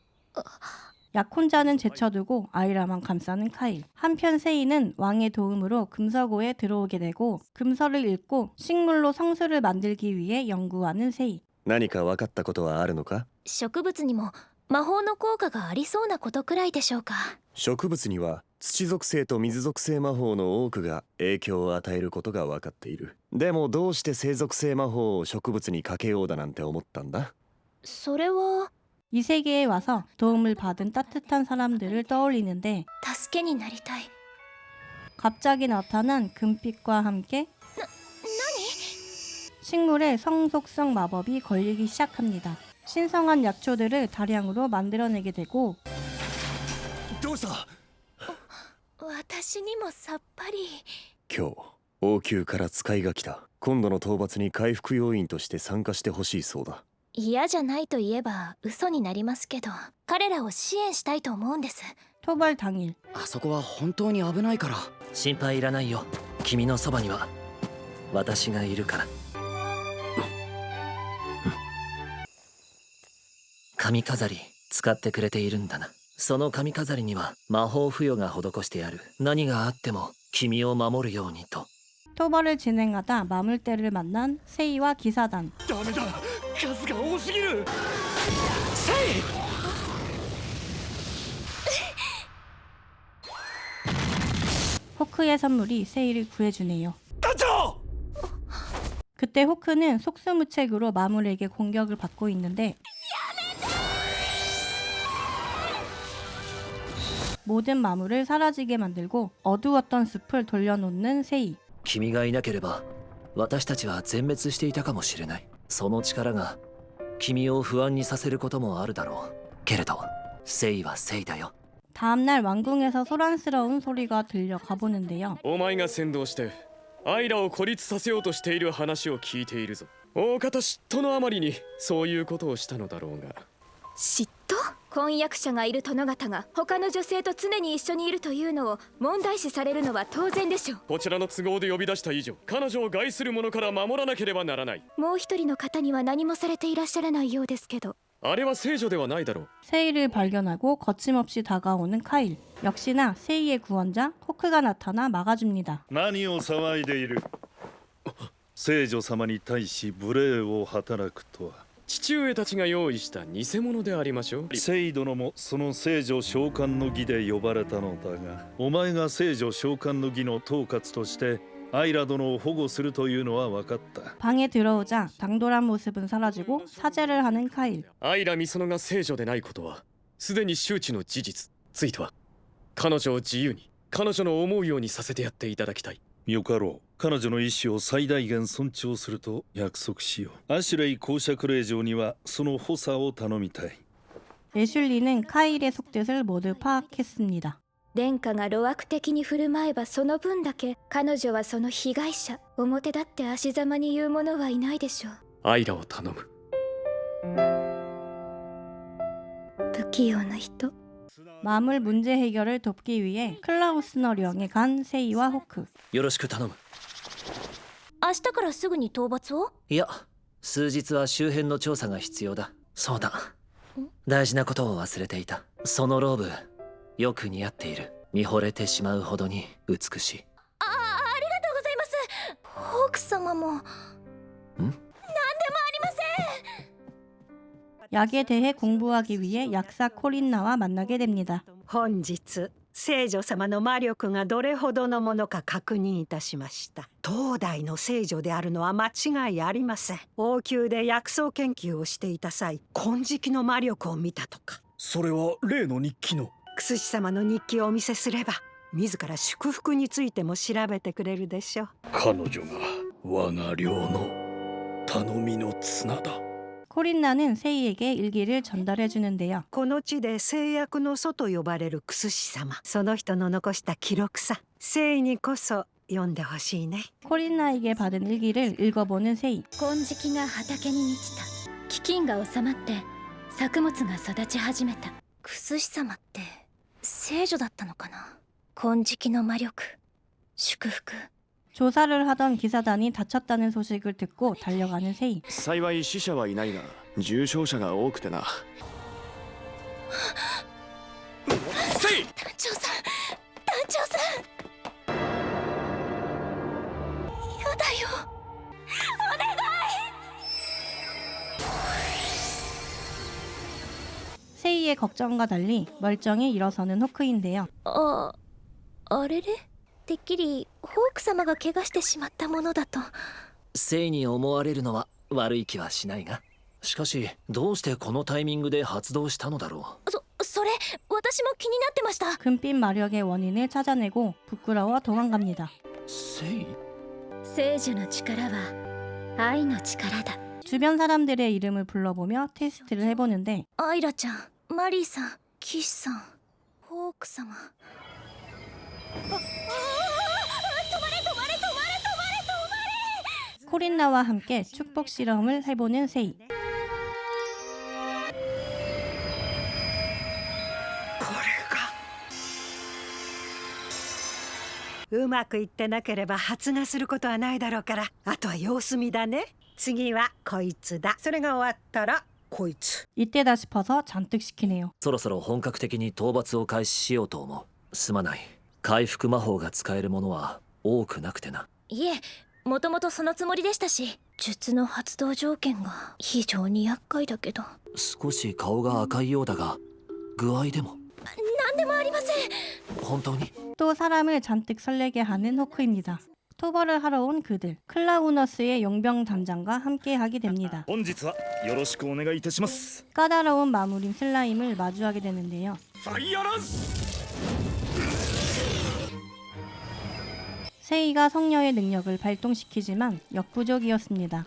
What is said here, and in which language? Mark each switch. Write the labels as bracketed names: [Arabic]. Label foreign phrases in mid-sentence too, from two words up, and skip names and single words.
[Korean] 약혼자는 제쳐두고 아이라만 감싸는 카일. 한편 세이는 왕의 도움으로 금서고에 들어오게 되고 금서를 읽고 식물로 성수를 만들기 위해 연구하는 세이. [Japanese] 何か分かったことはあるのか？植物にも魔法の効果がありそうなことくらいでしょうか。植物には土属性と水属性魔法の多くが影響を与えることが分かっている。でもどうして生属性魔法を植物にかけようだなんて思ったんだ？それは [Korean] 이 세계에 와서 도움을 받은 따뜻한 사람들을 떠올리는데 [Japanese] 助けになりたい。 [Korean] 갑자기 나타난 금빛과 함께 식물의 성속성 마법이 걸리기 시작합니다. 신성한 약초들을 다량으로 만들어내게 되고 [Japanese] どうした？私にもさっぱり。今日王宮から使いが来た。今度の討伐に回復要員として参加してほしいそうだ。嫌じゃないと言えば嘘になりますけど、彼らを支援したいと思うんです。 [Korean] 토벌 당일 [Japanese] あそこは本当に危ないから。心配いらないよ。君のそばには私がいるから。髪飾り使ってくれているんだな。その髪飾りには魔法付与が施してある。何があっても君を守るようにと。 [Korean] 토벌을 진행하다 마물대를 만난 세이와 기사단. [Japanese] ダメだ、数が多すぎる。 [Korean] 호크의 선물이 세이를 구해주네요. [Japanese] 団長！ [Korean] 그때 호크는 속수무책으로 마물에게 공격을 받고 있는데 모든 마물을 사라지게 만들고 어두웠던 숲을 돌려놓는 세이. [Japanese] 君がいなければ私たちは全滅していたかもしれない。その力が君を不安にさせることもあるだろう。けれどセイはセイだよ。 [Korean] 다음날 왕궁에서 소란스러운 소리가 들려 가보는데요. [Japanese] お前が先導してアイラを孤立させようとしている話を聞いているぞ。大方嫉妬のあまりにそういうことをしたのだろうが。嫉妬？婚約者がいる殿方が他の女性と常に一緒にいるというのを問題視されるのは当然でしょう。こちらの都合で呼び出した以上、彼女を害する者から守らなければならない。もう一人の方には何もされていらっしゃらないようですけど。あれは聖女ではないだろう。 [Korean] 세이를 발견하고 거침없이 다가오는 카일. 역시나 세이의 구원자 호크가 나타나 막아줍니다. [Japanese] 何を騒いでいる？聖女様に対し無礼を働くとは。父上たちが用意した偽物でありましょう。聖殿もその聖女召喚の儀で呼ばれたのだが、お前が聖女召喚の儀の統括としてアイラ殿を保護するというのは分かった。 [Korean] 방에 들어오자 당돌한 모습은 사라지고 사죄를 하는 카일. [Japanese] アイラミソノが聖女でないことはすでに周知の事実。ついては彼女を自由に彼女の思うようにさせてやっていただきたい。よかろう。彼女の意思を最大限尊重すると約束しよう。アシュレイ公爵令嬢にはその補佐を頼みたい。 [Korean] 애슐리는 카일의 속뜻을 모두 파악했습니다. [Japanese] 殿下が路悪的に振る舞えばその分だけ彼女はその被害者。表立って足ざまに言う者はいないでしょう。アイラを頼む。不器用な人。 [Korean] 마물 문제 해결을 돕기 위해 클라우스너령에 간 세이와 호크. [Japanese] よろしく頼む。明日からすぐに討伐を？いや、数日は周辺の調査が必要だ。そうだ。大事なことを忘れていた。そのローブ、よく似合っている。見惚れてしまうほどに美しい。ありがとうございます。ホーク様も。 [Korean] 약에 대해 공부하기 위해 약사 코린나와 만나게 됩니다. [Japanese] 本日聖女様の魔力がどれほどのものか確認いたしました。当代の聖女であるのは間違いありません。王宮で薬草研究をしていた際、金色の魔力を見たとか。それは例の日記の。クスシ様の日記をお見せすれば、自ら祝福についても調べてくれるでしょう。彼女が我が領の頼みの綱だ。 [Korean] 코린나는 세이에게 일기를 전달해 주는데요. [Japanese] この地で制約の祖と呼ばれるクスシ様、その人の残した記録さ、聖にこそ読んでほしいね。 [Korean] 코린나에게 받은 일기를 읽어보는 세이. [Japanese] 金色が畑に満ちた。飢饉が収まって作物が育ち始めた。クスシ様って聖女だったのかな。金色の魔力、祝福。 [Korean] 조사를 하던 기사단이 다쳤다는 소식을 듣고 달려가는 세이. [Japanese] 幸い死者はいないが重傷者が多くてな。セイ！団長さん、団長さん。やだよ。お願い。 [Korean] 세이의 걱정과 달리 멀쩡히 일어서는 호크인데요. [Japanese] あれれ？てっきりホーク様が怪我してしまったものだと。聖に思われるのは悪い気はしないが。しかしどうしてこのタイミングで発動したのだろう。それ私も気になってました。 [Korean] 금빛 마력의 원인을 찾아내고 부끄러워 도망갑니다. [Japanese] 聖？聖女の力は愛の力だ。 [Korean] 주변 사람들의 이름을 불러보며 테스트를 해보는데 [Japanese] アイラちゃん、マリーさん、キシさん、ホーク様。 [Korean] 코린나와 함께 축복 실험을 해보는 세이. [Japanese] うまくいってなければ発芽することはないだろうから、あとは様子見だね。次はこいつだ。それが終わったらこいつ。 [Korean] 이때다 싶어서 잔뜩 시키네요. [Japanese] そろそろ本格的に討伐を開始しようと思う。すまない。回復魔法が使えるものは多くなくてな。いえ、もともとそのつもりでしたし、術の発動条件が非常に厄介だけど。少し顔が赤いようだが、具合でも。何でもありません。本当に？ [Korean] 또 사람을 잔뜩 설레게 하는 호크입니다. 토벌을 하러 온 그들. 클라우너스의 용병 단장과 함께하게 됩니다. [Japanese] 本日はよろしくお願いいたします。 [Korean] 까다로운 마물인 슬라임을 마주하게 되는데요. [Japanese] ファイアランス！ [Korean] 세이가 성녀의 능력을 발동시키지만 역부족이었습니다.